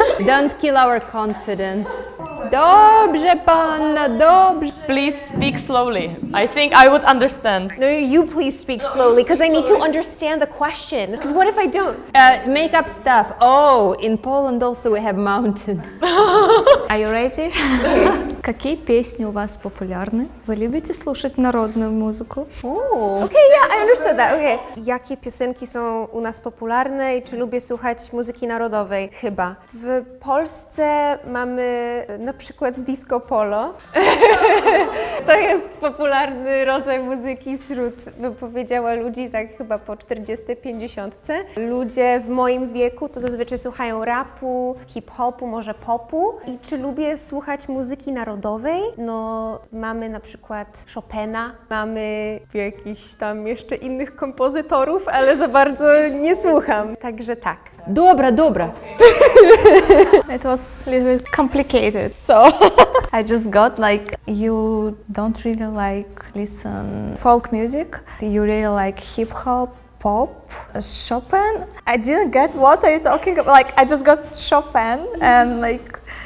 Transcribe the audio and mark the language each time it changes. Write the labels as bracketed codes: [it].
[en] Don't kill our confidence. [pl] Dobrze, panna, dobrze. [en] Please speak slowly. I think I would understand. No, you please speak slowly because I need to understand the question. Because what if I don't? Make up stuff. Oh, in Poland also we have mountains. Are you ready? [ru] Какие песни у вас популярны? Вы любите слушать народную музыку? [en] Okay, yeah, I understood that. Okay. [pl] Jakie piosenki są u nas popularne i czy lubię słuchać muzyki narodowej? Chyba. W Polsce mamy na przykład disco polo. To jest popularny rodzaj muzyki wśród, bym powiedziała, ludzi tak chyba po 40-50. Ludzie w moim wieku to zazwyczaj słuchają rapu, hip-hopu, może popu. I czy lubię słuchać muzyki narodowej? No, mamy na przykład Chopina, mamy jakichś tam jeszcze innych kompozytorów, ale za bardzo nie słucham. Także tak. Dobra, dobra. [en] It was a little bit complicated, so I just got like you don't really like listen folk music. You really like hip hop, pop, Chopin. I didn't get what are you talking about. Like I just got Chopin and like